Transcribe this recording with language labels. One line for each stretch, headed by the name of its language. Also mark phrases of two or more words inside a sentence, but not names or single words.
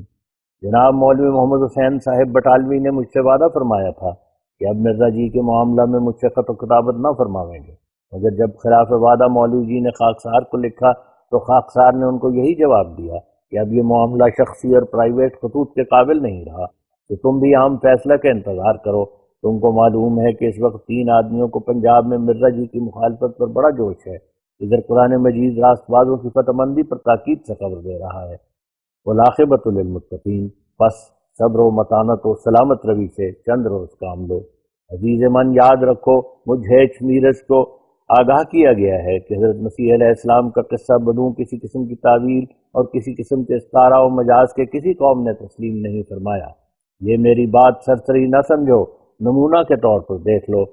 Urdu: جناب مولوی محمد حسین صاحب بٹالوی نے مجھ سے وعدہ فرمایا تھا کہ اب مرزا جی کے معاملہ میں مجھ سے خط و کتابت نہ فرماویں گے، مگر جب خلاف وعدہ مولوی جی نے خاکسار کو لکھا تو خاکسار نے ان کو یہی جواب دیا کہ اب یہ معاملہ شخصی اور پرائیویٹ خطوط کے قابل نہیں رہا، تو تم بھی عام فیصلہ کا انتظار کرو۔ تم کو معلوم ہے کہ اس وقت 3 آدمیوں کو پنجاب میں مرزا جی کی مخالفت پر بڑا جوش ہے۔ ادھر قرآن مجید راست بازوں کی فتح مندی پر تاکید سے خبر دے رہا ہے،
Arabic: والعاقبۃ للمتقین،
Urdu: پس صبر و متانت و سلامت روی سے چند روز کام لو۔ عزیز من، یاد رکھو، مجھ ہیچ میرز کو آگاہ کیا گیا ہے کہ حضرت مسیح علیہ السلام کا قصہ بدوں کسی قسم کی تعویل اور کسی قسم کے استعارہ و مجاز کے کسی قوم نے تسلیم نہیں فرمایا۔ یہ میری بات سرسری نہ سمجھو، نمونہ کے طور پر دیکھ لو۔